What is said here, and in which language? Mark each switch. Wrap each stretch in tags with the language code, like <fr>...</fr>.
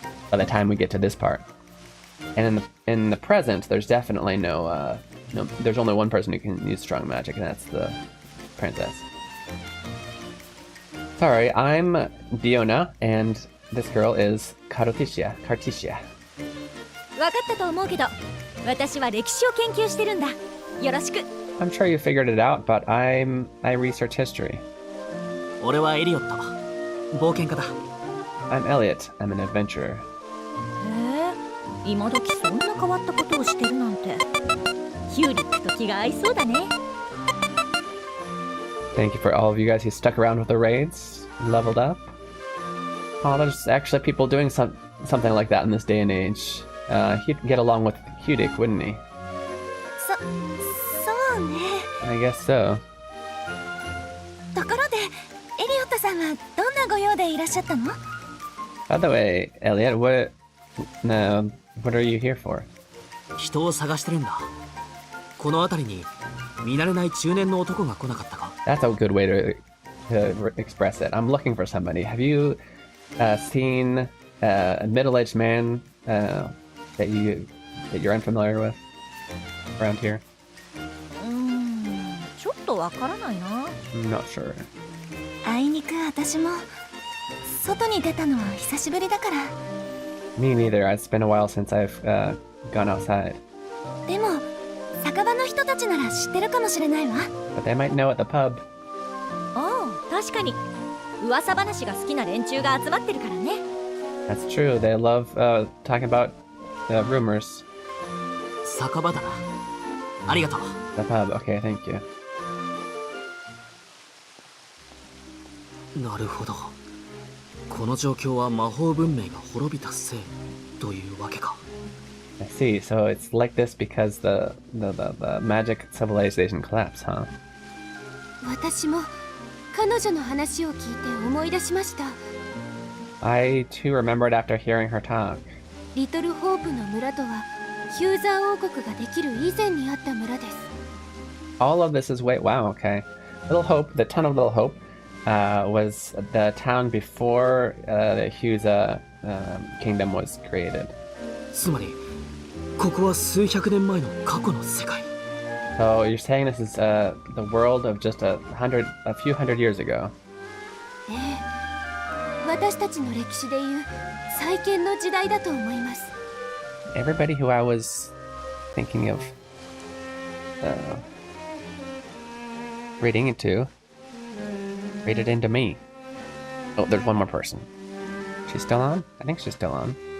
<en>By the time we get to this part, and in the present, there's definitely no. There's only one person who can use strong magic, and that's the princess. Sorry, I'm Diona, and this girl is Carticia.</en> <ja>分かったと思うけど、私は歴史を研究してるんだ。よろしく。</ja> <en>I'm sure you figured it out, but I research history.</en> <ja>俺はエリオット。冒険家だ。</ja> <en>I'm Elliot. I'm an adventurer.</en> <ja>へえ、今時そんな変わったことをしてるなんて。ヒューリックと気が合いそうだね。</ja> <en>Thank you for all of you guys who stuck around with the raids, leveled up. Oh, there's actually people doing something like that in this day and age. He'd get along with Hudik, wouldn't he?</en> <ja>そうね。</ja> <en>I guess so.</en> <ja>ところでエリオットさんはどんなご用でいらっしゃったの？</ja> <en>By the way, Elliot, what are you here for?</en> <ja>人を探してるんだ。この辺りに見慣れない中年の男が来なかったか？</ja> <en>That's a good way to express it. I'm looking for somebody. Have you seen a middle-aged man that you're unfamiliar with around here?</en> <ja>ちょっとわからないな。</ja> <en>I'm not sure.</en> <ja>あいにく私も外に出たのは久しぶりだから。</ja> <en>Me neither. It's been a while since I've gone outside.</en> <ja>でも酒場の人たちなら知ってるかもしれないわ。</ja> <en>But they might know at the pub.</en> <ja>おう、確かに。噂話が好きな連中が集まってるからね。</ja> <en>That's true. They love talking about rumors.</en> <ja>酒場だな。ありがとう。</ja> <en>The pub. Okay, thank you.</en> <ja>なるほど。この状況は魔法文明が滅びたせいというわけか。</ja> <en>I see. So it's like this because the magic civilization collapsed, huh?</en> <ja>私も彼女の話を聞いて思い出しました。</ja> <en>I too remembered after hearing her talk.</en> <ja>リトルホープの村とはヒューザー王国ができる以前にあった村です。</ja> <en>All of this is wow, okay. Little Hope, the town of Little Hope, was the town before the Huza kingdom was created.</en> <ja>つまりここは数百年前の過去の世界。</ja> <en>So you're saying this is the world of just a few hundred years ago.</en> <ja>ええ、私たちの歴史でいう再建の時代だと思います。</ja> <en>Everybody who I was thinking of reading into raided into me. Oh, there's one more person. She's still on? I think she's still on.</en>